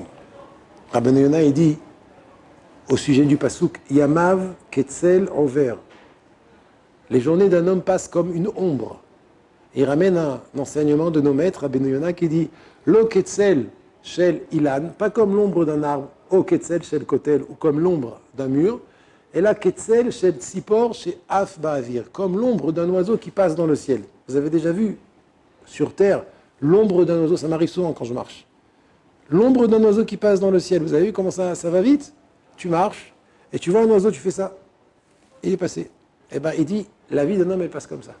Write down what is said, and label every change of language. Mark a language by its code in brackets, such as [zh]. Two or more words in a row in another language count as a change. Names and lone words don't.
[fr] Rabbeinu Yonah, il dit, au sujet du pasouk, [he] ימיו כצל עובר. [fr] Les journées d'un homme passent comme une ombre. Il ramène un enseignement de nos maîtres, Rabbeinu Yonah, qui dit [he] לא כצל של אילן, [fr] pas comme l'ombre d'un arbre, [he] או כצל של כותל, [fr] ou comme l'ombre d'un mur, et là [he] כצל של ציפור שעף באויר, [fr] comme l'ombre d'un oiseau qui passe dans le ciel. Vous avez déjà vu sur terre l'ombre d'un oiseau, ça m'arrive souvent quand je marche. L'ombre d'un oiseau qui passe dans le ciel, vous avez vu comment ça va vite? Tu marches, et tu vois un oiseau, tu fais ça, il est passé. Eh bien, il dit, la vie d'un homme, elle passe comme ça.